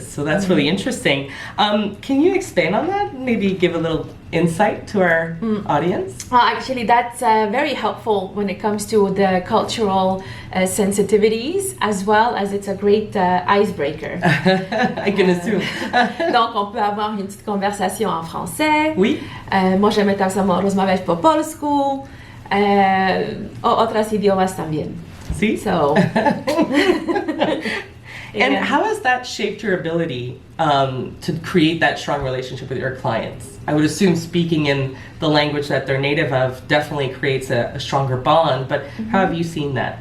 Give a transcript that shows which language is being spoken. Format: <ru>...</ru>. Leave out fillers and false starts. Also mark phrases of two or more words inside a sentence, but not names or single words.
<en>So that's really interesting. Can you expand on that? Maybe give a little insight to our audience? Well, actually, that's very helpful when it comes to the cultural sensitivities, as well as it's a great icebreaker. I can assume.</en> <fr>Donc, on peut avoir une petite conversation en français. Oui.</fr> <pl>Możemy tam samo rozmawiać po polsku.</pl> <es>O otras idiomas también.</es> <en>See? So. And how has that shaped your ability to create that strong relationship with your clients? I would assume speaking in the language that they're native of definitely creates a stronger bond, but how have you seen that?</en>